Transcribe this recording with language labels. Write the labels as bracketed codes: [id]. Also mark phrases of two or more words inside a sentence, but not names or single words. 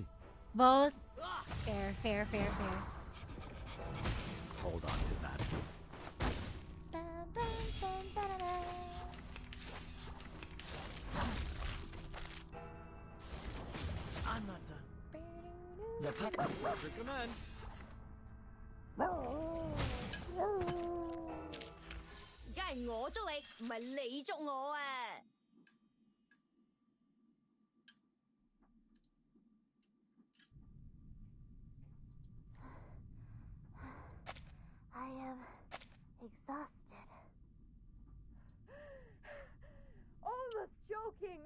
[en] Both? Fair, fair, fair, fair. Hold on to that. I'm not done. The puppy. Your command. [yue] 梗係我捉你，唔係你捉我啊！ [en] I am exhausted. Almost joking.